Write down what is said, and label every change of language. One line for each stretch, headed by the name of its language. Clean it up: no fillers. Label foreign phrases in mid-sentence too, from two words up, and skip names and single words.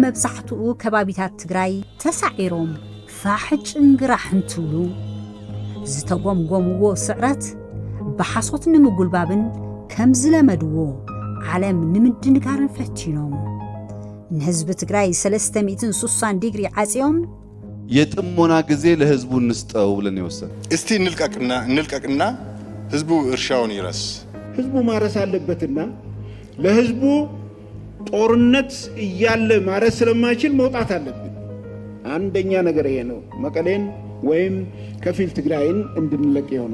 Tigrinya: መብዛሕትኡ ከባቢታት ትግራይ ተሳዒሮም ፋሕጭ እንግራሕ እንትብሉ ዝተጎምጎምዎ ስዕረት ብሓሶት ንምጉልባብን ከም ዝለመድዎ ዓለም ንምድንጋርን ፈቲኖም ንህዝቢ ትግራይ 360 ዲግሪ ዓጽዮም
Amharic: የጥሞና ጊዜ ለህዝቡ እንስጠው ብለን ይወሰን እስቲ እንልቀቅና ህዝቡ እርሻውን ይረስ ህዝቡ ማረስ አለበትና ለህዝቡ ጦርነት እያለ ማረስ ስለማይችል መውጣት አለበት አንደኛ ነገር ይሄ ነው መቀሌን ወይም ከፊል ትግራይን እንድንለቅ ይሆናል